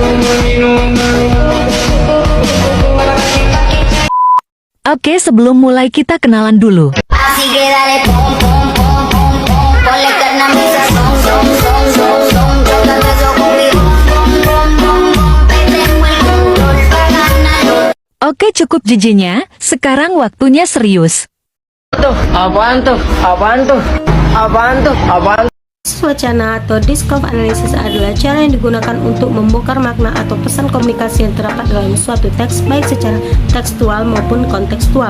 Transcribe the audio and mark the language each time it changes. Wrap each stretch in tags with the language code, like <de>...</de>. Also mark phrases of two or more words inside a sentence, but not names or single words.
<id>Oke, sebelum mulai kita kenalan dulu.</id> <es>Así que dale pom pom pom pom pom, ponle carne a mi sazón, son son son son, yo te beso conmigo, pom pom pom pom, te tengo el control pa' ganar.</es> <id>Oke, cukup jijinya. Sekarang waktunya serius. Apaan tuh? Apaan tuh? Apaan tuh? Apaan? Wacana atau</id> <en>discourse analysis</en> <id>adalah cara yang digunakan untuk membongkar makna atau pesan komunikasi yang terdapat dalam suatu teks, baik secara tekstual maupun kontekstual.</id>